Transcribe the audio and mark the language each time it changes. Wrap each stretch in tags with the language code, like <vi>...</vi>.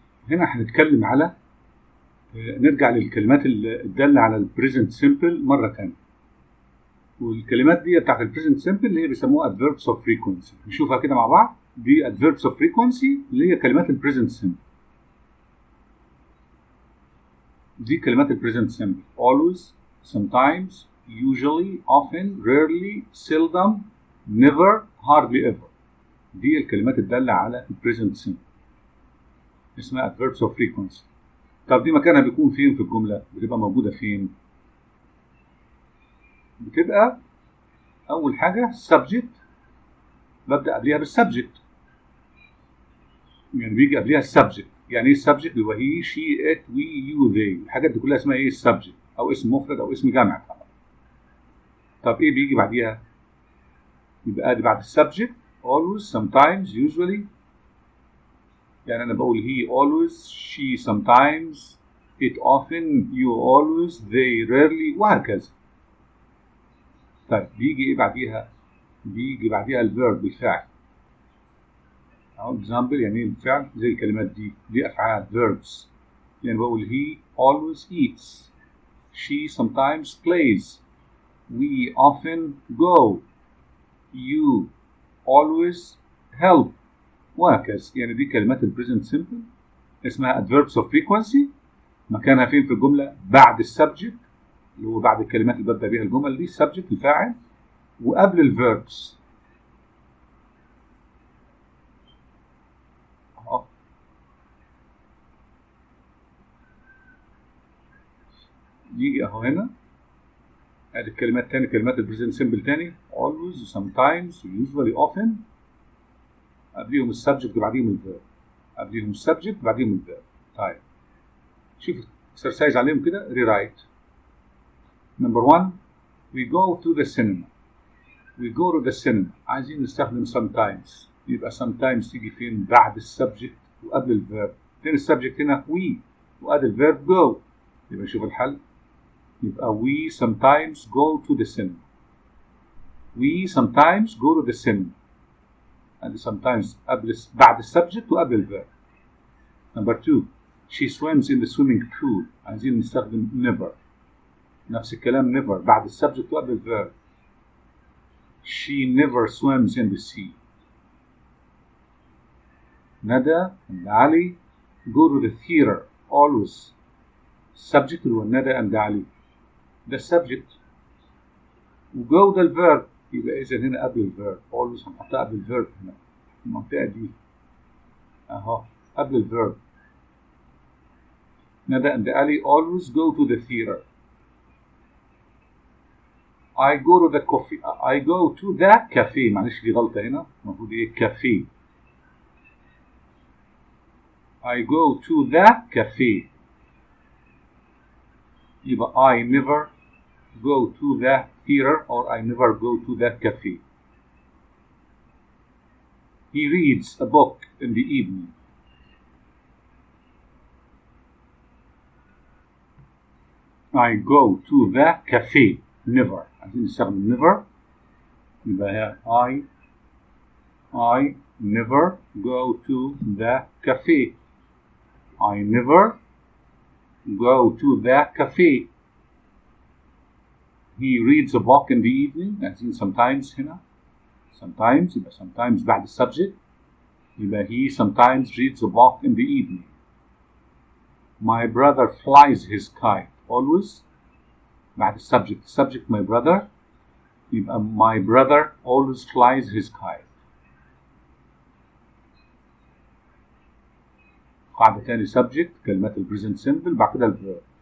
<ar>هنا هنتكلم على نرجع للكلمات الدالة على البريزنت سيمبل مرة تانية. والكلمات دي بتاعت البريزنت سيمبل اللي هي بيسموها adverbs of frequency. نشوفها كده مع بعض. دي adverbs of frequency اللي هي كلمات البريزنت سيمبل. دي كلمات البريزنت سيمبل:</ar> <en>always, sometimes, usually, often, rarely, seldom, never, hardly ever.</en> <ar>دي الكلمات الدالة على البريزنت سيمبل اسمها adverbs of frequency. طب دي مكانها بيكون فين في الجملة؟ بتبقى موجودة فين؟ بتبقى أول حاجة subject، ببدأ قبلها بالسبجكت. يعني بيجي قبلها السبجكت. يعني ايه السبجكت؟ اللي هو هي شي ات وي يو ذي. الحاجات دي كلها اسمها ايه؟ السبجكت، أو اسم مفرد أو اسم جمع طبعا. طب ايه بيجي بعديها؟ يبقى ادي بعد السبجكت</ar> <en>always, sometimes, usually.</en> <ar>يعني أنا بقول</ar> <en>he always, she sometimes, it often, you always, they rarely،</en> <ar>وهكذا. طيب بيجي ايه بعديها؟ بيجي بعديها الفيرب، الفعل. اهو example، يعني ايه الفعل؟ زي الكلمات دي افعال verbs. يعني بقول</ar> <en>he always eats, she sometimes plays, we often go, you always help،</en> <ar>وهكذا. يعني دي كلمات البريزنت سيمبل اسمها adverbs of frequency. مكانها فين في الجملة؟ بعد السبجكت، اللي هو بعد الكلمات اللي ببدأ بيها الجمل دي، subject الفاعل، وقبل الفيربس. يجي اهو هنا ادي الكلمات تاني، كلمات البريزنت سيمبل تاني:</ar> <en>always, sometimes, usually, often.</en> <ar>قبليهم السبجكت وبعديهم الفيرب، قبليهم السبجكت وبعديهم الفيرب. طيب شوف اكسرسايز عليهم كده. rewrite.</ar> <en>Number 1 we go to the cinema. we go to the cinema.</en> <ar>عايزين نستخدم sometimes. يبقى sometimes تيجي فين؟ بعد السبجكت وقبل الفيرب. فين السبجكت هنا؟ we، وقبل الفيرب go. يبقى شوف الحل.</ar> <en>يبقى we sometimes go to the cinema. we sometimes go to the cinema. and sometimes</en> <ar>بعد السبجكت وقبل الفيرب.</ar> <en>Number 2 she swims in the swimming pool.</en> <ar>عايزين نستخدم never. نفس الكلام never بعد السبجكت وقبل الفيرب.</ar> <en>she never swims in the sea. Nada and Ali go to the theater always.</en> <ar>subject اللي هو ندى and علي ده subject، وجو ده الفيرب. يبقى إذا هنا قبل الفيرب always هنحطها قبل الفيرب هنا في المنطقة دي أهو قبل الفيرب.</ar> <en>Nada and Ali always go to the theater. I go to the coffee. I go to the cafe.</en> <ar>معلش دي غلطة هنا، المفروض إيه؟ cafe.</ar> <en>I go to the cafe. يبقى I never go to the theater or I never go to the cafe. He reads a book in the evening. I go to the cafe. Never.</en> <ar>عايزين نستخدم never.</ar> <en>يبقى I never go to the cafe. I never go to the cafe. He reads a book in the evening.</en> <ar>عايزين sometimes هنا. sometimes يبقى sometimes بعد السبجكت.</ar> <en>يبقى he sometimes reads a book in the evening. My brother flies his kite always.</en> <ar>بعد السبجكت.</ar> <en>subject my brother. يبقى my brother always flies his kite.</en> <ar>قاعدة تاني subject كلمات البريزنت سيمبل بعد كده الفيرب.</ar>